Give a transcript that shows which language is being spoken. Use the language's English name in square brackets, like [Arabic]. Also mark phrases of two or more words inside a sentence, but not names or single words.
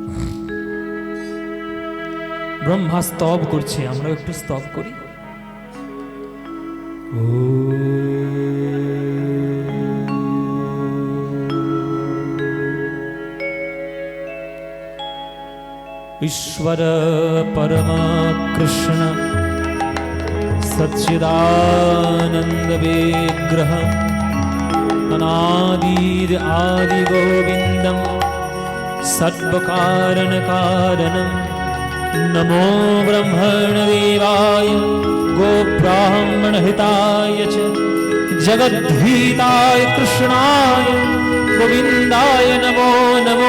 [Bangla] ব্রহ্মা স্তব করছে, আমরা একটু স্তব করি। [Sanskrit] ईश्वर परम कृष्ण सच्चिदानंद विग्रह अनादिर आदि गोविंदम सर्वकारण कारणम नमो ब्रह्मण देवाय गो ब्राह्मण हिताय च जगद्धिताय कृष्णाय गोविंदाय नमो नमो।